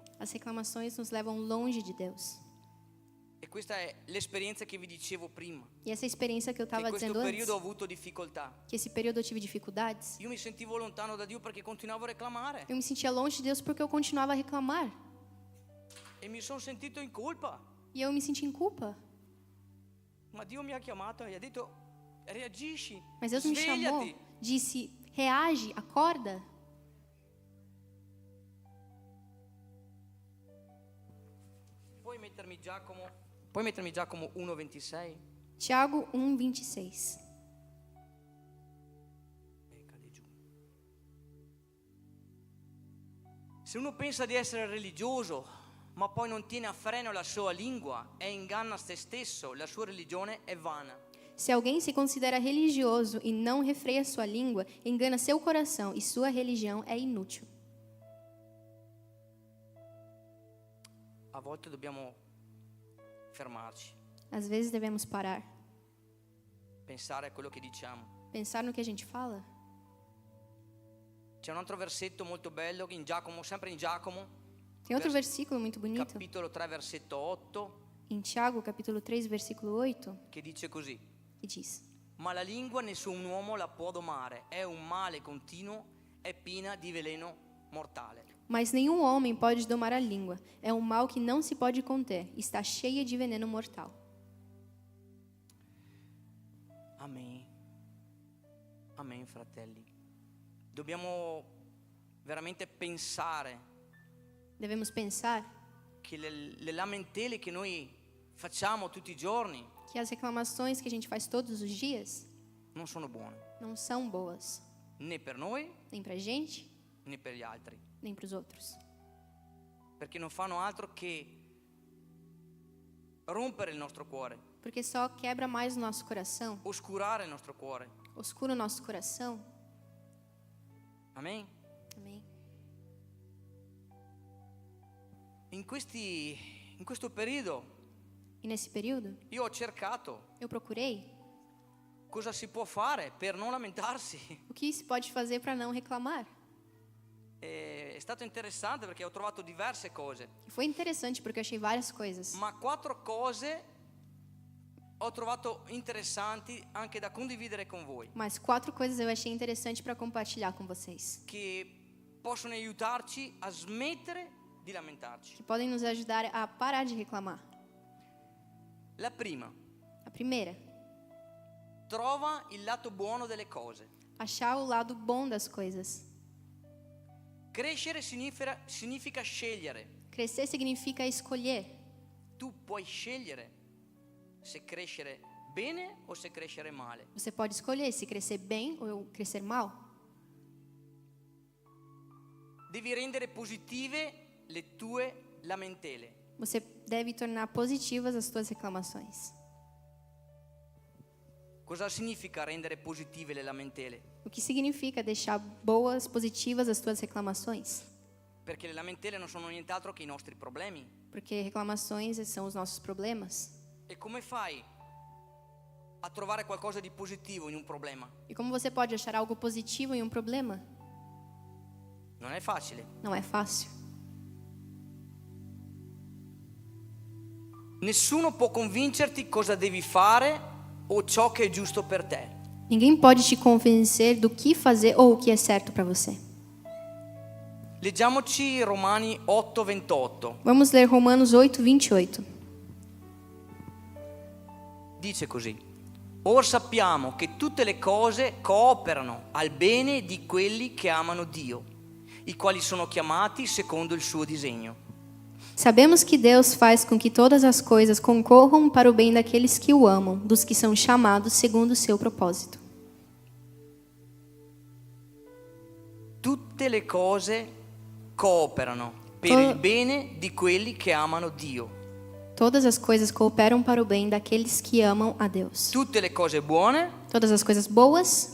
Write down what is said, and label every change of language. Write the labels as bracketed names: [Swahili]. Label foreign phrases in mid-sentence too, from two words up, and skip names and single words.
[Portuguese] As reclamações nos levam longe de Deus. [Italian] E questa è l'esperienza che vi dicevo prima. [Portuguese] E essa experiência que eu [Italian] Che [Portuguese] estava [Italian] in questo [Portuguese] dizendo antes, [Italian] periodo ho avuto difficoltà. [Portuguese] que esse período eu tive dificuldades, [Italian] Io mi sentivo lontano da Dio perché continuavo a reclamare. [Portuguese] eu me sentia longe de Deus porque eu continuava a reclamar. [Italian] E mi sono sentito in colpa. [Portuguese] E eu me senti em culpa. [Italian] Ma Dio mi ha chiamato e ha detto: reagisci, [Portuguese] Mas Deus me chamou, [Italian] svegliati. [Portuguese] disse: reage, acorda. [Italian] Puoi mettermi Giacomo 1,26? [Portuguese] Tiago 1,26. [Italian] Cade giù. Se uno pensa di essere religioso, ma poi non tiene a freno la sua lingua e inganna se stesso, la sua religione è vana. [Portuguese] Se alguém se considera religioso e não refreia sua língua, engana seu coração e sua religião é inútil. [Italian] A volte dobbiamo fermarci, [Portuguese] Às vezes devemos parar, [Italian] pensare a quello che diciamo. [Portuguese] pensar no que a gente fala. [Italian] C'è un altro versetto molto bello in Giacomo, sempre in Giacomo, [Portuguese] Tem outro versículo muito bonito [Italian] capitolo 3, versetto 8, [Portuguese] em Tiago, capítulo 3, versículo 8, [Italian] che dice così: [Portuguese] que diz: [Italian] ma la lingua nessun uomo la può domare, è un male continuo, è piena di veleno mortale. [Portuguese] Mas nenhum homem pode domar a língua. É um mal que não se pode conter. Está cheia de veneno mortal. [Italian] Amen. Amen, fratelli. Dobbiamo veramente pensare [Portuguese] Devemos pensar [Italian] che le lamentele che noi facciamo tutti i giorni [Portuguese] que as reclamações que a gente faz todos os dias [Italian] non sono buone, [Portuguese] não são boas, [Italian] né per noi [Portuguese] nem pra gente, [Italian] né per gli altri, [Portuguese] nem pros outros. [Italian] perché non fanno altro che rompere il nostro cuore, [Portuguese] Porque só quebra mais o nosso coração, [Italian] oscurare il nostro cuore. [Portuguese] oscura o nosso coração. [Italian] Amen. [Portuguese] Amém. [Italian] In questo periodo [Portuguese] E nesse período, [Italian] io ho cercato [Portuguese] eu procurei [Italian] cosa si può fare per non lamentarsi. [Portuguese] o que se pode fazer para não reclamar. [Italian] È stato interessante perché ho trovato diverse cose, [Portuguese] E foi interessante porque eu achei várias coisas. [Italian] ma 4 cose ho trovato interessanti anche da condividere con voi, [Portuguese] Mas 4 coisas eu achei interessante para compartilhar com vocês, [Italian] che possono aiutarci a smettere di lamentarci. [Portuguese] que podem nos ajudar a parar de reclamar. [Italian] La prima, [Portuguese] A primeira, [Italian] trova il lato buono delle cose. [Portuguese] achar o lado bom das coisas. [Italian] Crescere significa scegliere. [Portuguese] Crescer significa escolher. [Italian] Tu puoi scegliere se crescere bene o se crescere male. [Portuguese] Você pode escolher se crescer bem ou crescer mal. [Italian] Devi rendere positive le tue lamentele. [Portuguese] Você deve tornar positivas as suas reclamações. [Italian] Cosa significa rendere positive le lamentele? [Portuguese] O que significa deixar boas, positivas as suas reclamações? [Italian] Perché le lamentele non sono nient'altro che i nostri problemi. [Portuguese] Porque reclamações são os nossos problemas. [Italian] E come fai a trovare qualcosa di positivo in un problema? [Portuguese] E como você pode achar algo positivo em um problema? [Italian] Non è facile. [Portuguese] Não é fácil. [Italian] Nessuno può convincerti cosa devi fare o ciò che è giusto per te. [Portuguese] Ninguém pode te convencer do que fazer ou o que é certo para você. [Italian] Leggiamoci Romani 8:28. [Portuguese] Vamos ler Romanos 8, 28. [Italian] Dice così: Or sappiamo che tutte le cose cooperano al bene di quelli che amano Dio, i quali sono chiamati secondo il suo disegno. [Portuguese] Sabemos que Deus faz com que todas as coisas concorram para o bem daqueles que o amam, dos que são chamados segundo o seu propósito. [Italian] Tutte le cose cooperano per il bene di quelli che amano Dio. [Portuguese] Todas as coisas cooperam para o bem daqueles que amam a Deus. [Italian] Tutte le cose buone [Portuguese] Todas as coisas boas